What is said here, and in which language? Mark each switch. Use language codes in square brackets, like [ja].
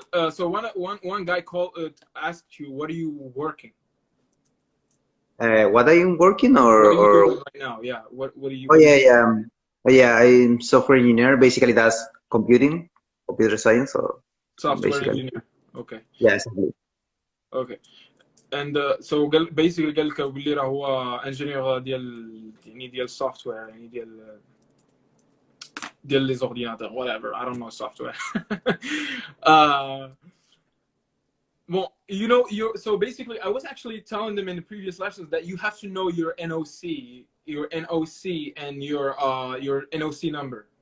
[en] So one guy asked you, what are you working? What are you working or doing right now? Yeah. What are you? Yeah. I'm software engineer. Basically, that's computer science, or software engineer. Okay. Yeah, exactly. Okay. And so basically [ar] قال لك باللي راه هو انجينير ديال يعني ديال السوفتوير، يعني ديال ديال لي زورديناتور [en] whatever I don't know software. uh, well, you know, so basically I was actually telling them in the previous lessons that you have to know your NOC and your NOC number.